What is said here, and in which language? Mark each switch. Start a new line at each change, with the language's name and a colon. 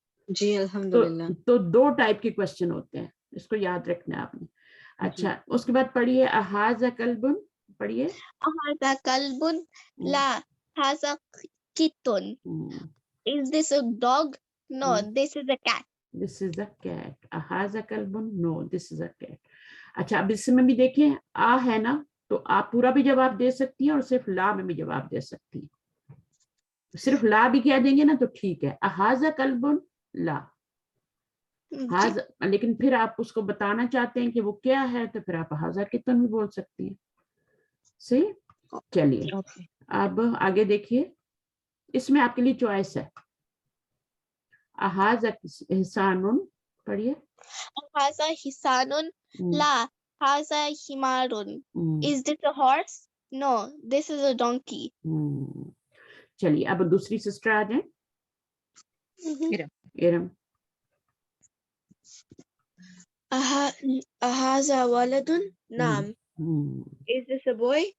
Hindi: जी, अल्हम्दुलिल्लाह। तो 2 टाइप के क्वेश्चन होते हैं, इसको याद रखना है आपने। अच्छा, उसके बाद पढ़िए
Arabic: अहाज़ा कल्बुन,
Hindi: पढ़िए
Arabic: अहाज़ा कल्बुन, ला हाज़ा कितुन,
English: is this a dog? No, this is a cat. This is a cat.
Arabic: अहाज़ा कल्बुन,
English: no, this is a cat.
Hindi: अच्छा, अब इसमें भी देखें, आ है ना, तो आप पूरा भी जवाब दे सकती हैं और सिर्फ ला में भी जवाब दे सकती हैं। सिर्फ ला भी कह देंगे ना तो ठीक है,
Arabic: अहाज़ा कल्बुन ला हाज़,
Hindi: लेकिन फिर आप उसको बताना चाहते हैं कि वो क्या है, तो फिर आप
Arabic: हाज़ा कितन
Hindi: भी बोल सकती हैं। सही, चलिए अब आगे देखिए, इसमें आपके लिए चॉइस है।
Arabic: अहाज़ा हिसानुन, पढ़िए अहाज़ा हिसानुन, ला हाज़ा हिमारुन,
English: is this a horse? No, this is a donkey.
Hindi: चलिए अब दूसरी सिस्टर आ जाए, इरम।
Arabic: अहाज़ा वलदुन, नाम,
English: is this a boy?